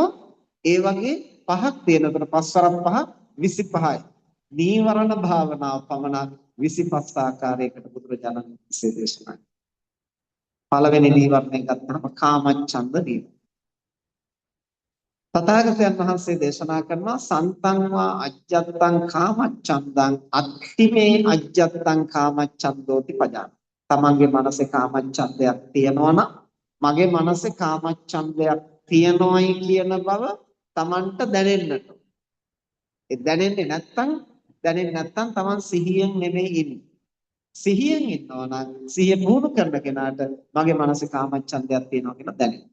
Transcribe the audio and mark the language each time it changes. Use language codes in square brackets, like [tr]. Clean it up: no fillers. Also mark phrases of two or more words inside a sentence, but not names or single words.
[si] ඒ වගේ පහක් තියෙනකොට පස්වරක් පහ 25යි. නීවරණ භාවනාව පමණක් 25 ආකාරයකට බුදුරජාණන් වහන්සේ දේශනා කළා. පළවෙනි නීවරණය ගත්තම කාමච්ඡන්ද නීවරණ. තථාගතයන් වහන්සේ දේශනා කරනවා [pi] සන්තං වා අජ්ජත්තං කාමච්ඡන්දං අත්තිමේ අජ්ජත්තං කාමච්ඡන්දෝති පජාන. [si] තමන්ගේ මනසේ කාමච්ඡන්දයක් තියෙනවා නම් මගේ මනසේ කාමච්ඡන්දයක් තියෙනවයි කියන බව තමන්ට දැනෙන්නට. ඒ දැනෙන්නේ නැත්නම් තමන් සිහියෙන් නෙමෙයි ඉන්නේ. සිහියෙන් ඉන්නවා නම් සිහිය පුහුණු කරන කෙනාට මගේ මනසේ කාමච්ඡන්දයක් තියෙනවා කියලා දැනෙනවා.